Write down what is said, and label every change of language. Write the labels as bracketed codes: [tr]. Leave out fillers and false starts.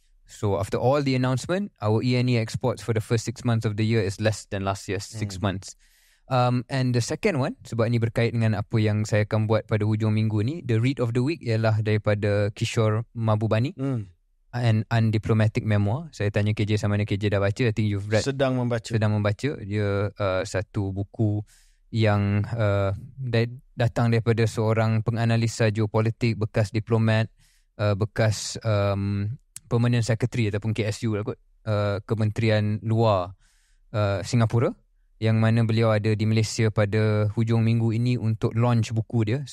[en] So, after all the announcement, our E&E exports for the first 6 months of the year is less than last year's 6 months. [ms] And the second one, sebab ini berkait dengan apa yang saya akan buat pada hujung minggu ni, the read of the week ialah daripada Kishore Mahbubani, An Undiplomatic Memoir. Saya tanya KJ sama mana KJ dah baca. I think you've read. Sedang membaca. Dia satu buku yang datang daripada seorang penganalisa geopolitik, bekas diplomat, bekas Permanent Secretary ataupun KSU lah kot, Kementerian Luar Singapura, yang mana beliau ada di Malaysia pada hujung minggu ini untuk launch buku dia.